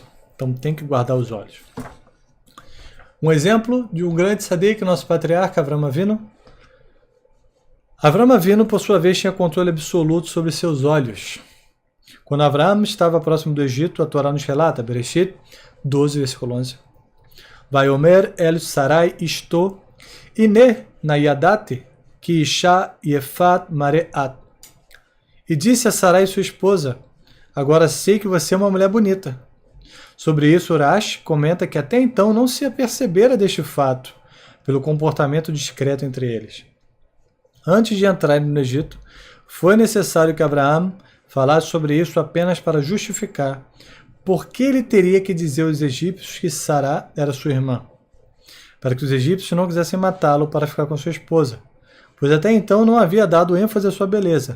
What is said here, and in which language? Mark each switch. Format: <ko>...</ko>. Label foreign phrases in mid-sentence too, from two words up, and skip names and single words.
<pt>Então, tem que guardar os olhos. Um exemplo de um grande tzadik, nosso patriarca, Avraham Avinu. Avraham Avinu, por sua vez, tinha controle absoluto sobre seus olhos. Quando Avraham estava próximo do Egito, a Torá nos relata, Bereshit 12, versículo 11.</pt> <he>ויאמר אל שרי אשתו הנה נא ידעתי כי אשה יפת מראה את.</he> <pt>E disse a Sarai, sua esposa, agora sei que você é uma mulher bonita. Sobre isso, Urash comenta que até então não se apercebera deste fato, pelo comportamento discreto entre eles. Antes de entrarem no Egito, foi necessário que Abraão falasse sobre isso apenas para justificar por que ele teria que dizer aos egípcios que Sará era sua irmã, para que os egípcios não quisessem matá-lo para ficar com sua esposa, pois até então não havia dado ênfase à sua beleza.</pt>